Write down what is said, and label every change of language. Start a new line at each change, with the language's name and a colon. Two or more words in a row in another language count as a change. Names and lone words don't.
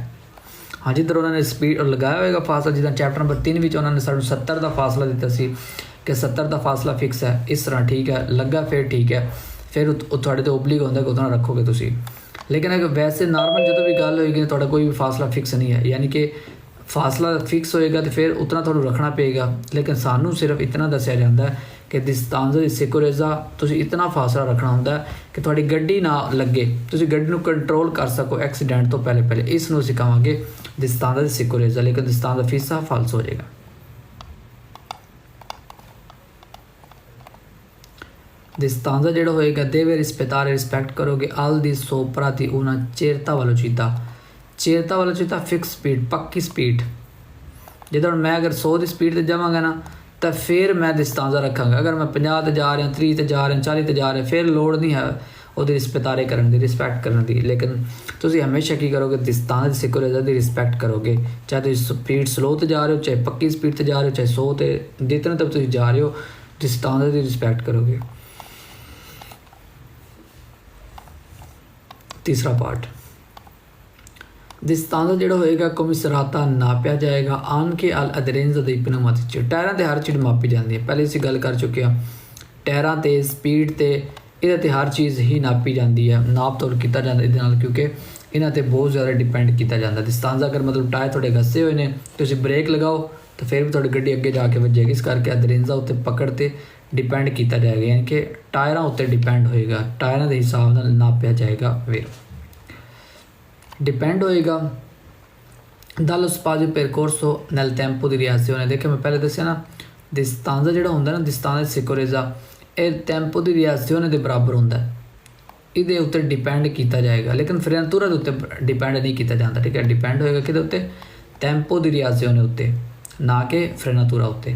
Punjabi: ਹਾਂ, ਜਿੱਧਰ ਉਹਨਾਂ ਨੇ ਸਪੀਡ ਲਗਾਇਆ ਹੋਏਗਾ ਫਾਸਲਾ, ਜਿੱਦਾਂ ਚੈਪਟਰ ਨੰਬਰ 3 ਵਿੱਚ ਉਹਨਾਂ ਨੇ ਸਾਨੂੰ 70 ਦਾ ਫਾਸਲਾ ਦਿੱਤਾ ਸੀ ਕਿ 70 ਦਾ ਫਾਸਲਾ ਫਿਕਸ ਹੈ, ਇਸ ਤਰ੍ਹਾਂ ਠੀਕ ਹੈ ਲੱਗਾ, ਫਿਰ ਠੀਕ ਹੈ, ਫਿਰ ਉਹ ਤੁਹਾਡੇ 'ਤੇ ਓਬਲਿਗ ਹੁੰਦਾ ਕਿ ਉਹਦਾ ਰੱਖੋਗੇ ਤੁਸੀਂ। ਲੇਕਿਨ ਅਗਰ ਵੈਸੇ ਨਾਰਮਲ ਜਦੋਂ ਵੀ ਗੱਲ ਹੋਏਗੀ ਤੁਹਾਡਾ ਕੋਈ ਵੀ ਫਾਸਲਾ ਫਿਕਸ ਨਹੀਂ ਹੈ, ਯਾਨੀ ਕਿ ਫਾਸਲਾ ਫਿਕਸ ਹੋਏਗਾ ਤਾਂ ਫਿਰ ਉਤਨਾ ਤੁਹਾਨੂੰ ਰੱਖਣਾ ਪਏਗਾ। ਲੇਕਿਨ ਸਾਨੂੰ ਸਿਰਫ ਇਤਨਾ ਦੱਸਿਆ ਜਾਂਦਾ ਕਿ
Italian: distanza di sicurezza
Punjabi: ਤੁਸੀਂ ਇਤਨਾ ਫਾਸਲਾ ਰੱਖਣਾ ਹੁੰਦਾ ਕਿ ਤੁਹਾਡੀ ਗੱਡੀ ਨਾ ਲੱਗੇ, ਤੁਸੀਂ ਗੱਡੀ ਨੂੰ ਕੰਟਰੋਲ ਕਰ ਸਕੋ ਐਕਸੀਡੈਂਟ ਤੋਂ ਪਹਿਲੇ। ਇਸ ਨੂੰ ਅਸੀਂ ਕਹਾਂਗੇ
Italian: distanza di sicurezza,
Punjabi: ਲੇਕਿਨ
Italian: distanza fissa
Punjabi: ਫਾਲਸ ਹੋ ਜਾਏਗਾ।
Italian: distanza
Punjabi: ਜਿਹੜਾ ਹੋਏਗਾ
Italian: deve rispettare,
Punjabi: ਰਿਸਪੈਕਟ ਕਰੋਗੇ
Italian: al di sopra di una certa velocità। certa velocità
English: fix speed,
Punjabi: ਪੱਕੀ ਸਪੀਡ। ਜਦੋਂ ਮੈਂ ਅਗਰ 100 ਦੀ ਸਪੀਡ 'ਤੇ ਜਾਵਾਂਗਾ ਨਾ ਤਾਂ ਫਿਰ ਮੈਂ distanza ਰੱਖਾਂਗਾ। ਅਗਰ ਮੈਂ 50 'ਤੇ ਜਾ ਰਿਹਾ, 30 'ਤੇ ਜਾ ਰਿਹਾ, 40 'ਤੇ ਜਾ ਰਿਹਾ, ਫਿਰ ਲੋੜ ਨਹੀਂ ਹੈ ਉਹਦੀ ਰਿਸਪੈਕਟ ਕਰਨ ਦੀ, ਰਿਸਪੈਕਟ ਕਰਨ ਦੀ। ਲੇਕਿਨ ਤੁਸੀਂ ਹਮੇਸ਼ਾ ਕੀ ਕਰੋਗੇ,
Italian: distanza di sicurezza
Punjabi: ਦੀ ਰਿਸਪੈਕਟ ਕਰੋਗੇ। ਚਾਹੇ ਤੁਸੀਂ ਸਪੀਡ ਸਲੋ 'ਤੇ ਜਾ ਰਹੇ ਹੋ, ਚਾਹੇ ਪੱਕੀ ਸਪੀਡ 'ਤੇ ਜਾ ਰਹੇ ਹੋ, ਚਾਹੇ 100 'ਤੇ, ਜਿਤਨੇ ਤੱਕ ਤੁਸੀਂ ਜਾ ਰਹੇ ਹੋ distanza ਦੀ ਰਿਸਪੈਕਟ ਕਰੋਗੇ। ਤੀਸਰਾ ਪਾਰਟ, distanza ਜਿਹੜਾ ਹੋਏਗਾ comisurata ਨਾਪਿਆ ਜਾਏਗਾ
Italian: anche all'aderenza dei pneumatici।
Punjabi: ਟਾਇਰਾਂ 'ਤੇ ਹਰ ਚੀਜ਼ ਮਾਪੀ ਜਾਂਦੀ ਹੈ, ਪਹਿਲੇ ਅਸੀਂ ਗੱਲ ਕਰ ਚੁੱਕੇ ਹਾਂ। ਟਾਇਰਾਂ 'ਤੇ, ਸਪੀਡ 'ਤੇ, ਇਹਦੇ 'ਤੇ ਹਰ ਚੀਜ਼ ਹੀ ਨਾਪੀ ਜਾਂਦੀ ਹੈ, ਨਾਪ ਤੋਲ ਕੀਤਾ ਜਾਂਦਾ ਇਹਦੇ ਨਾਲ, ਕਿਉਂਕਿ ਇਹਨਾਂ ਤੇ ਬਹੁਤ ਜ਼ਿਆਦਾ ਡਿਪੈਂਡ ਕੀਤਾ ਜਾਂਦਾ। ਦਿਸਤਾਂਜ਼ਾ ਅਗਰ ਮਤਲਬ ਟਾਇਰ ਤੁਹਾਡੇ ਘਸੇ ਹੋਏ ਨੇ, ਤੁਸੀਂ ਬ੍ਰੇਕ ਲਗਾਓ ਤਾਂ ਫਿਰ ਵੀ ਤੁਹਾਡੀ ਗੱਡੀ ਅੱਗੇ ਜਾ ਕੇ ਵੱਜੇਗੀ। ਇਸ ਕਰਕੇ ਅਦਰੇਂਜ਼ਾ ਉੱਤੇ ਪਕੜ ਤੇ ਡਿਪੈਂਡ ਕੀਤਾ ਜਾਏਗਾ, ਯਾਨੀ ਕਿ ਟਾਇਰਾਂ ਉੱਤੇ ਡਿਪੈਂਡ ਹੋਏਗਾ, ਟਾਇਰਾਂ ਦੇ ਹਿਸਾਬ ਨਾਲ ਨਾਪਿਆ ਜਾਏਗਾ। ਫਿਰ ਡਿਪੈਂਡ ਹੋਏਗਾ
Italian: dallo spazio percorso nel tempo di reazione।
Punjabi: ਦੇਖਿਆ ਮੈਂ ਪਹਿਲੇ ਦੱਸਿਆ ਨਾ, ਦਿਸਤਾਂਜ਼ਾ ਜਿਹੜਾ ਹੁੰਦਾ ਨਾ,
Italian: distanza sicurezza,
Punjabi: ਇਹ ਟੈਂਪੋ ਦੀ ਰਿਐਕਸ਼ਨ ਦੇ ਬਰਾਬਰ ਹੁੰਦਾ, ਇਹਦੇ ਉੱਤੇ ਡਿਪੈਂਡ ਕੀਤਾ ਜਾਏਗਾ। ਲੇਕਿਨ ਫਰੇਨਾਤੂਰਾ ਦੇ ਉੱਤੇ ਡਿਪੈਂਡ ਨਹੀਂ ਕੀਤਾ ਜਾਂਦਾ, ਠੀਕ ਹੈ। ਡਿਪੈਂਡ ਹੋਏਗਾ ਕਿਹਦੇ ਉੱਤੇ? ਟੈਂਪੋ ਦੀ ਰਿਐਕਸ਼ਨ ਉੱਤੇ, ਨਾ ਕਿ ਫਰੇਨਾਤੂਰਾ ਉੱਤੇ।